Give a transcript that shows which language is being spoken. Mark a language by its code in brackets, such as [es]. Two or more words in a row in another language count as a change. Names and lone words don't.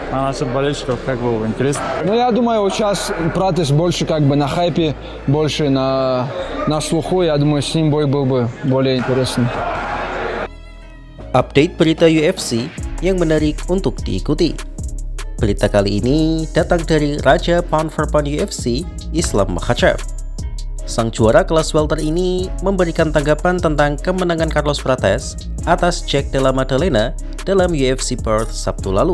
[ru] на наших болельщиков как бы интересно. Ну, я думаю, вот сейчас Пратес больше как бы на хайпе, больше на слуху. Я думаю, с ним бой был бы более интересный. [id] Update berita UFC yang menarik untuk diikuti. Berita kali ini datang dari Raja [en] Pound for Pound [id] UFC, Islam Makhachev. Sang juara kelas welter ini memberikan tanggapan tentang kemenangan Carlos Prates atas Jack Della Maddalena dalam UFC Perth Sabtu lalu.